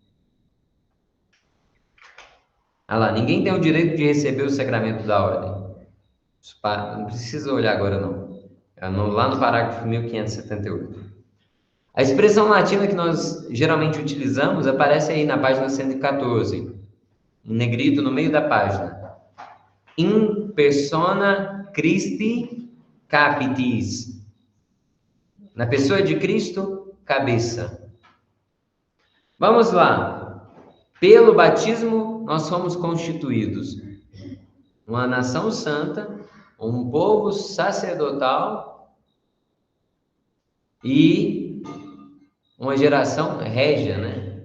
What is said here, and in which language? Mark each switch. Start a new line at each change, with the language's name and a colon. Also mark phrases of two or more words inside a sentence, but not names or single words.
Portuguese: Ah lá, ninguém tem o direito de receber o sacramento da ordem. Não precisa olhar agora, não. lá no parágrafo 1578. A expressão latina que nós geralmente utilizamos aparece aí na página 114, em negrito no meio da página.
Latin: In persona Christi capitis.
Portuguese: Na pessoa de Cristo, cabeça. Vamos lá. Pelo batismo, nós somos constituídos uma nação santa, um povo sacerdotal e uma geração régia, né?